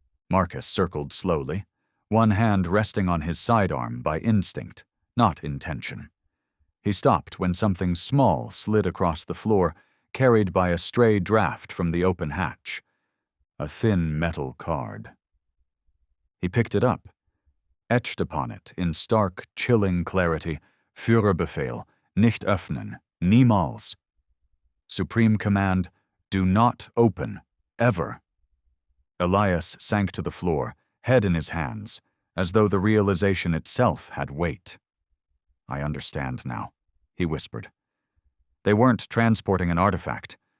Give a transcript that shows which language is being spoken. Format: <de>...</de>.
<en>Marcus circled slowly, one hand resting on his sidearm by instinct, not intention. He stopped when something small slid across the floor, carried by a stray draft from the open hatch. A thin metal card. He picked it up. Etched upon it, in stark, chilling clarity,</en> <de>Führerbefehl, nicht öffnen, niemals.</de> <en>Supreme command, do not open, ever. Elias sank to the floor, head in his hands, as though the realization itself had weight. "I understand now," he whispered. They weren't transporting an artifact.</en>